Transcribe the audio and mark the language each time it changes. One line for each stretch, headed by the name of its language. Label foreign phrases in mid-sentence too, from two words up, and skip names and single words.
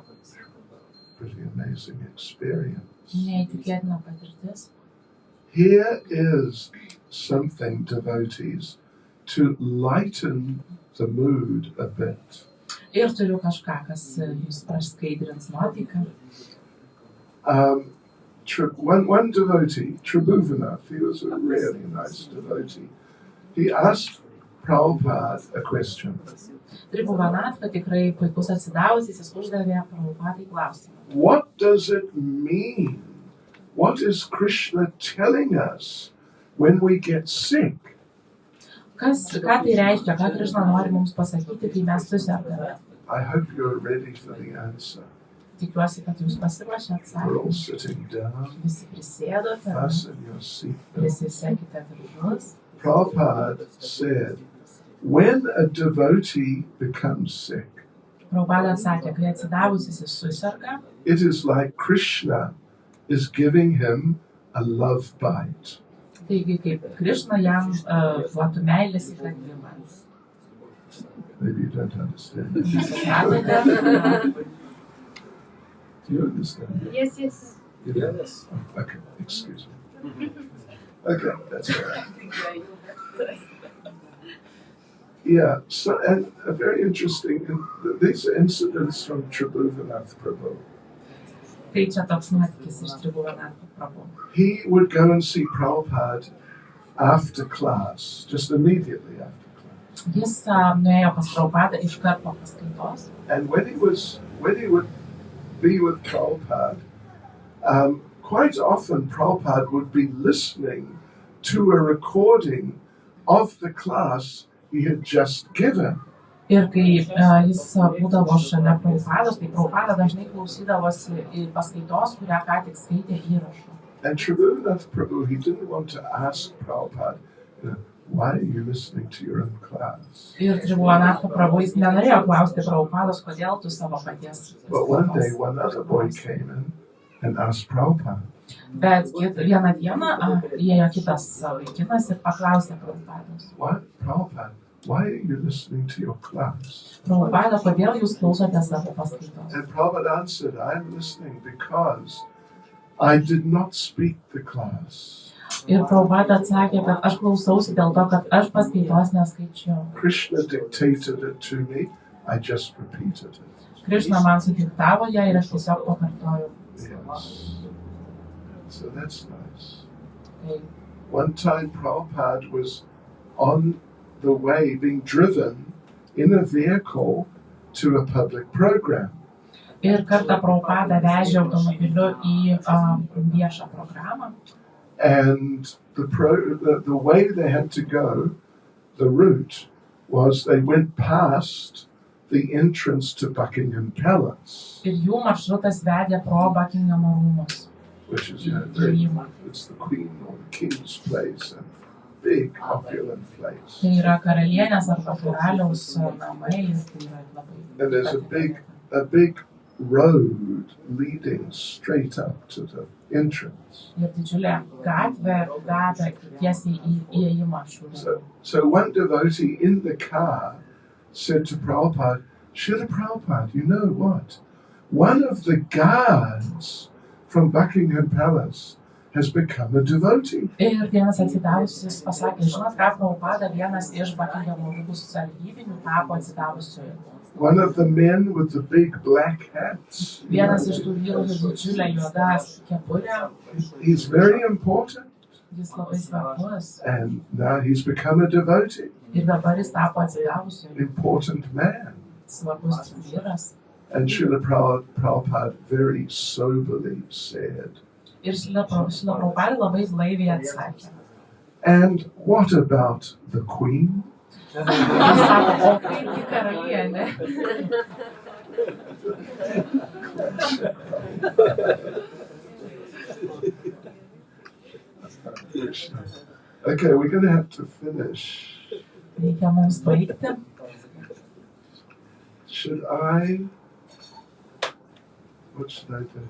English: Pretty amazing experience.
Lithuanian: Neįtikėtina patirtis.
English: Here is something, devotees, to lighten the mood a bit.
Lithuanian: Ir turiu kažką, kas jūs praskaidrins nuotaiką.
English: One devotee, Prabhupada, he was a really nice devotee. He asked Prabhupada a question.
Lithuanian: Prabhupada tikrai puikus atsidavusis, jis uždavė Prabhupadai klausimą.
English: What does it mean? What is Krishna telling us when we get sick?
Lithuanian: Ką tai reiškia, ką Krishna nori mums pasakyti, kai mes susergame?
English: I hope you're ready for the answer.
Lithuanian: Tikiuosi, kad jūs pasiruošę
English: We're all
Lithuanian: atsakymą.
English: sitting down.
Lithuanian: Visi prisėdote,
English: Fasten your seatbelt.
Lithuanian: prisisekite diržus.
English: Prabhupada said, when a devotee becomes sick,
Lithuanian: Prabhupada sakė, kai atsidavusis jis suserga,
English: it is like Krishna is giving him a love bite.
Lithuanian: taigi kaip Krishna jam duotų meilės įkandimą.
English: Maybe you don't understand.
Lithuanian: Nesupratote?
English: Do you understand? Yes. You don't? Oh, okay, excuse me. Okay, that's all right. Yeah, so and a very interesting, these are incidents from Tribhuvannath Prabhu.
Lithuanian: Tai čia toks nuotykis iš Tribhuvannath Prabhu.
English: He would go and see Prabhupada after class, just immediately after class.
Lithuanian: Jis nuėjo pas Prabhupadą iš karto po paskaitos.
English: And when he would be with Prabhupada, quite often Prabhupada would be listening to a recording of the class he had just given.
Lithuanian: Ir kai jis būdavo šalia Prabhupados, tai Prabhupada dažnai klausydavosi paskaitos, kurią ką tik skaitė įrašu.
English: And Tribhuvannath Prabhu, he didn't want to ask Prabhupada, why are you listening to your own class?
Lithuanian: Ir Tribhuvannath Prabhu jis nenorėjo klausti Prabhupados, kodėl tu savo paties
English: But one day, one other boy came in and asked Prabhupada,
Lithuanian: Bet vieną dieną įėjo kitas vaikinas ir paklausė Prabhupados.
English: Prabhupada, why are you listening to your class?
Lithuanian: Prabhupada, kodėl jūs klausote savo paskaitos?
English: And Prabhupada answered, I'm listening because I did not speak the class.
Lithuanian: Ir Prabhupada atsakė, kad aš klausausi dėl to, kad aš paskaitos neskaičiau.
English: Krishna dictated it to me, I just repeated it.
Lithuanian: Krishna man sudiktavo ją ir aš tiesiog pakartojau.
English: Yes. So that's nice.
Lithuanian: Tai
English: One time Prabhupada was on the way being driven in a vehicle to a public program.
Lithuanian: ir kartą Prabhupada vežė automobiliu į viešą programą.
English: And the way they had to go, the route, was they went past the entrance to Buckingham Palace.
Lithuanian: Ir jų maršrutas vedė pro Bakingamo rūmus.
English: Which is, it's the Queen or the King's place, and big opulent place.
Lithuanian: Tai yra karalienės arba karaliaus namai ir tai yra labai.
English: And there's a big road leading straight up to the entrance.
Lithuanian: Ir didžiulė gatvė veda tiesiai į įėjimą šių.
English: So one devotee in the car said to Prabhupada, Srila Prabhupada, you know what? One of the guards from Buckingham Palace has become a devotee.
Lithuanian: Ir vienas atsidavusis pasakė, žinot ką, Prabhupada, vienas iš Bakingamo rūmų sargybinių tapo atsidavusiu.
English: One of the men with the big black hats.
Lithuanian: Vienas iš tų vyrų su didžiulė juoda kepurė.
English: He's very important.
Lithuanian: Jis labai svarbus.
English: And now he's become a devotee.
Lithuanian: Ir dabar jis tapo atsidavusiu.
English: Important man.
Lithuanian: Svarbus vyras.
English: And Srila Prabhupada very soberly said,
Lithuanian: Ir Srila Prabhupada labai blaiviai atsakė.
English: And what about the Queen?
Lithuanian: Jis sako, o kaipgi karalienė?
English: Okay, we're going to have to finish.
Lithuanian: Reikia mums baigti.
English: What should I do?